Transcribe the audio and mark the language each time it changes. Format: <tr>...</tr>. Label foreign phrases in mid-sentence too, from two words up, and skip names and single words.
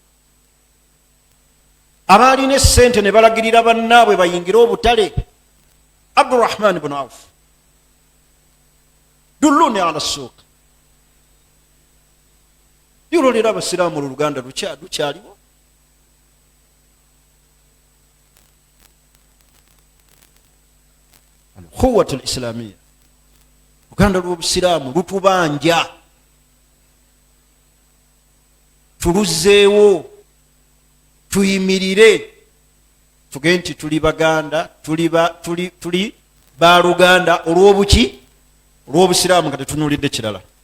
<lg>Abaalina essente ne balagirira bannaabwe bayingire obutale.</lg> <ar>عبد الرحمن بن عوف دلوني على السوق.</ar> <lg>Yololera abasiraamu oluganda lukyaliwo.</lg> <ar>القوة الإسلامية,</ar> <lg>oluganda lw'obusiraamu lutubanja. Tuluzzeewo, tuyimirire, tugenti tuli baganda tuli baluganda olw'obuki olw'obusiraamu nga tetunulidde kirala.</lg>